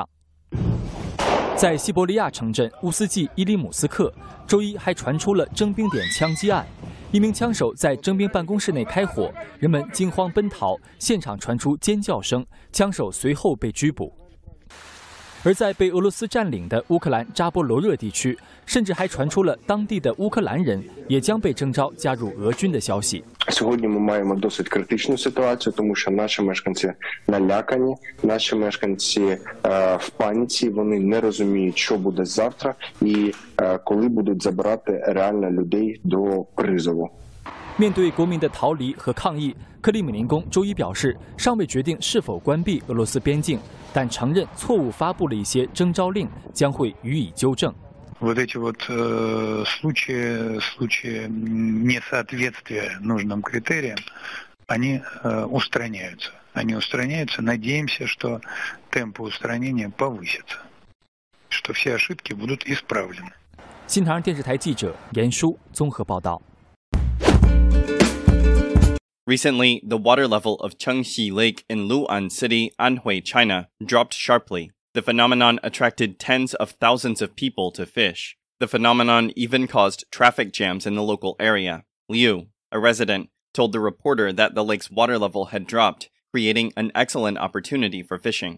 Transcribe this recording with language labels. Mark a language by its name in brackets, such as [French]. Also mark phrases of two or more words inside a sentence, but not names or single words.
[Chinese] 在西伯利亚城镇乌斯季伊里姆斯克，周一还传出了征兵点枪击案，一名枪手在征兵办公室内开火，人们惊慌奔逃，现场传出尖叫声，枪手随后被拘捕。而在被俄罗斯占领的乌克兰扎波罗热地区，甚至还传出了当地的乌克兰人也将被征召加入俄军的消息。 [Ukrainian] Сьогодні ми маємо досить критичну ситуацію, тому що наші мешканці налякані, наші мешканці в паніці, вони не розуміють, що буде завтра і коли будуть забирати реально людей до призову. [Chinese] 面对国民的逃离和抗议，克里姆林宫周一表示，尚未决定是否关闭俄罗斯边境，但承认错误发布了一些征召令，将会予以纠正。 [Russian] Вот эти вот случаи несоответствия нужным критериям, они устраняются. Они устраняются. Надеемся, что темпы устранения повысятся, что все ошибки будут исправлены. [Chinese] 新唐人电视台记者严舒综合报道。 [English] Recently, the water level of Chengxi Lake in Lu'an City, Anhui, China, dropped sharply. The phenomenon attracted tens of thousands of people to fish. The phenomenon even caused traffic jams in the local area. Liu, a resident, told the reporter that the lake's water level had dropped, creating an excellent opportunity for fishing.